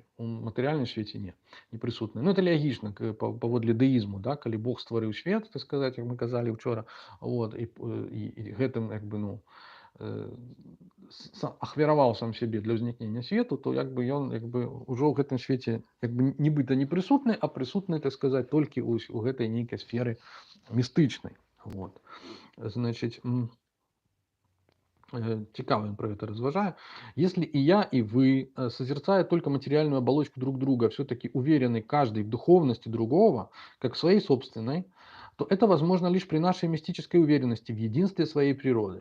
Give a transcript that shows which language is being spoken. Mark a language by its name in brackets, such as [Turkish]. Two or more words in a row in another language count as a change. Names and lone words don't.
[Belarusian] У матэрыяльным свеце не прысутная. Ну, это логічна паводле дэізму, да, калі Бог стварыў свет, так сказаць, як мы казалі учора, вот, і гэтым, як бы, ну, ахвяраваў сам сябе для ўзнікнення свету, то як бы ён як бы ўжо ў гэтым свеце як бы нібыта не прысутны, а прысутны, так сказаць, толькі у гэтай нейкай сферы містычнай. Вот. [Russian] Значит, цікаво он про это разважае. Если и я, и вы, созерцая только материальную оболочку друг друга, все-таки уверены каждый в духовности другого, как в своей собственной, то это возможно лишь при нашей мистической уверенности в единстве своей природы.